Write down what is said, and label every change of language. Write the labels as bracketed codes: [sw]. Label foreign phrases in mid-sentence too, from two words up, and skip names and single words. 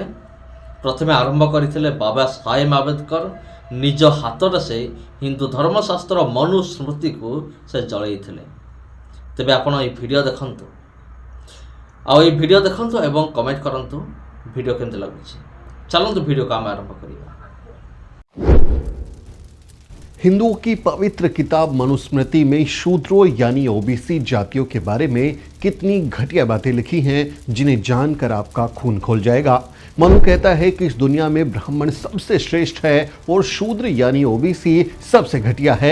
[or] ପ୍ରଥମେ ଆରମ୍ଭ କରିଥିଲେ ବାବା ସାହେବ ଆମ୍ବେଦକର। ନିଜ ହାତରେ ସେ ହିନ୍ଦୁ ଧର୍ମଶାସ୍ତ୍ର ମନୁସ୍ମୃତିକୁ ସେ ଜଳେଇଥିଲେ। ତେବେ ଆପଣ এই ଭିଡ଼ିଓ ଦେଖନ୍ତୁ, ଆଉ এই ଭିଡ଼ିଓ ଦେଖନ୍ତୁ ଏବଂ କମେଣ୍ଟ କରନ୍ତୁ ଭିଡ଼ିଓ କେମିତି ଲାଗୁଛି। ଚାଲନ୍ତୁ ଭିଡ଼ିଓକୁ ଆମେ ଆରମ୍ଭ କରିବା। [hi] हिंदुओं की पवित्र किताब मनुस्मृति में शूद्रों यानी ओबीसी जातियों के बारे में कितनी घटिया बातें लिखी हैं, जिन्हें जानकर आपका खून खोल जाएगा। मनु कहता है कि इस दुनिया में ब्राह्मण सबसे श्रेष्ठ है और शूद्र यानी ओबीसी सबसे घटिया है।